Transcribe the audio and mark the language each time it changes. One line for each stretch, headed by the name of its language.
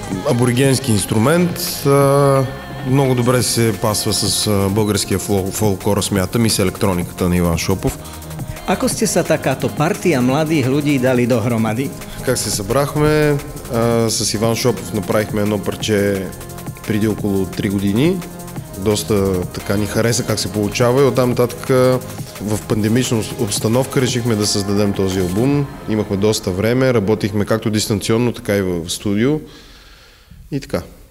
Bulgarian: Аборигенски инструмент, много добре се пасва с българския фолклор, смятам, и с електрониката на Иван Шопов.
Slovak: Ako ste sa takáto partia mladých ľudí dali dohromady?
Bulgarian: Как се събрахме? С Иван Шопов направихме едно парче преди около 3 години. Доста така ни хареса как се получава и оттам нататък в пандемична обстановка решихме да създадем този албум. Имахме доста време, работихме както дистанционно, така и в студио и така.